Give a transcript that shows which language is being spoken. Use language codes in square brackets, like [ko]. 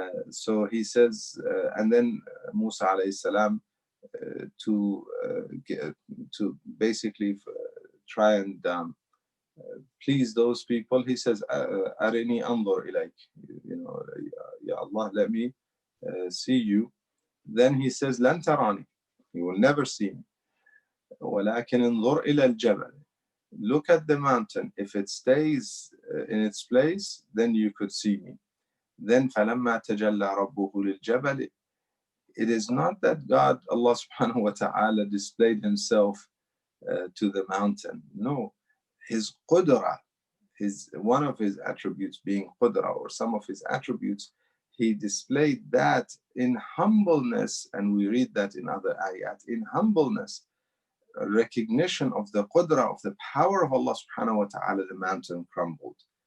[en] So he says, and then Musa alayhi salam, to basically try and please those people, he says, [ar] Arini anzur ilayk, [en] Ya Allah, let me see you. Then he says, [ar] Lan tarani, [en] you will never see me. [ar] ولكن انظر إلى الجبل. [en] Look at the mountain. If it stays in its place, then you could see me. [ar] Then فَلَمَّا تَجَلَّى رَبُّهُ لِلْجَبَلِ. [en] It is not that God, Allah subhanahu wa ta'ala, displayed himself to the mountain. No, his qudra, one of his attributes being qudra, or some of his attributes, he displayed that in humbleness, and we read that in other ayat, in humbleness, recognition of the qudra, of the power of Allah subhanahu wa ta'ala, the mountain crumbled.